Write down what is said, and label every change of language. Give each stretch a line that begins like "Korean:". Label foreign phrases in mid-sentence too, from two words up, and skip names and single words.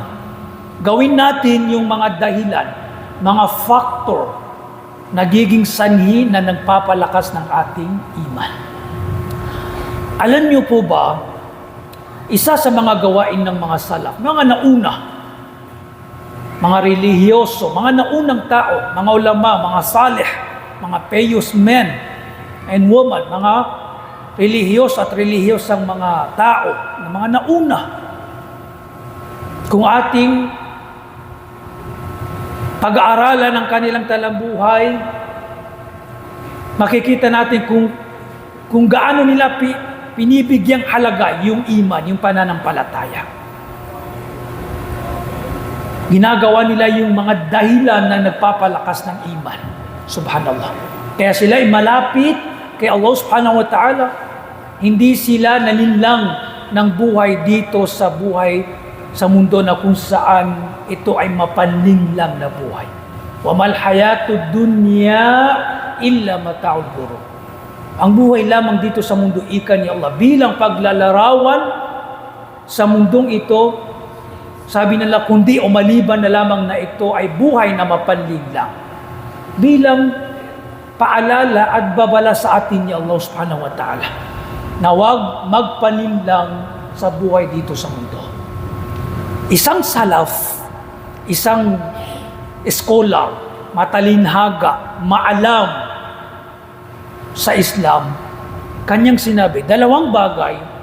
Filipino: Gawin natin yung mga dahilan, mga factor, nagiging sanhi na nagpapalakas ng ating iman. Alam niyo po ba, isa sa mga gawain ng mga salaf, mga nauna, mga relihiyoso, mga naunang tao, mga ulama, mga salih, mga
English: pious men and women,
Filipino: mga relihiyos at relihiyosang mga tao, mga nauna. Kung ating pag-aaralan ng kanilang talambuhay, makikita natin kung gaano nila pinibigyang halaga yung iman, yung pananampalataya. Ginagawa nila yung mga dahilan na nagpapalakas ng iman. Subhanallah. Kaya sila ay malapit kay Allah
Arabic: سبحانه وتعالى.
Filipino: Hindi sila nalinlang ng buhay dito sa mundo na kung saan ito ay mapanlinlang na buhay.
Arabic: وما الحياة الدنيا إلا متاع الغرور.
Filipino: Ang buhay lamang dito sa mundo, ika ni Allah, bilang paglalarawan sa mundong ito, sabi nila, kundi o maliban na lamang na ito ay buhay na mapanlinlang. Bilang paalala at babala sa atin ni Allah
Arabic: سبحانه وتعالى,
Filipino: na huwag magpalinlang sa buhay dito sa mundo. Isang salaf, isang scholar, matalinhaga, maalam sa Islam, kanyang sinabi, dalawang bagay